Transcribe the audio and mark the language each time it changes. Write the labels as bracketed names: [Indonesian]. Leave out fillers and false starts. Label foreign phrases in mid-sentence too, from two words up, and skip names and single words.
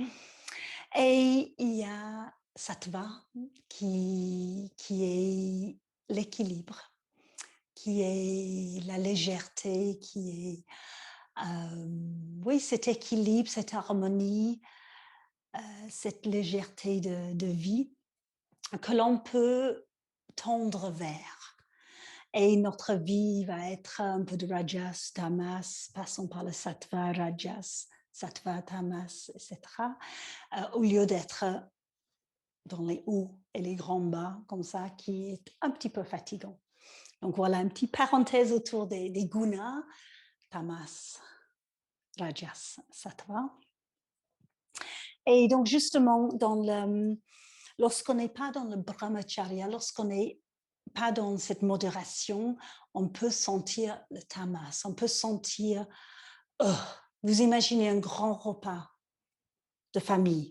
[French] Et il y a sattva qui est l'équilibre, qui est la légèreté, qui est oui, cet équilibre, cette harmonie, cette légèreté de vie que l'on peut tendre vers. Et notre vie va être un peu de rajas, tamas, passons par le sattva, rajas, sattva, tamas, etc. Au lieu d'être dans les hauts et les grands bas, comme ça, qui est un petit peu fatigant. Donc voilà, une petite parenthèse autour des gunas, tamas, rajas, sattva. Et donc justement, lorsqu'on n'est pas dans le brahmacharya, lorsqu'on n'est pas dans cette modération, on peut sentir le tamas, on peut sentir, vous imaginez un grand repas de famille.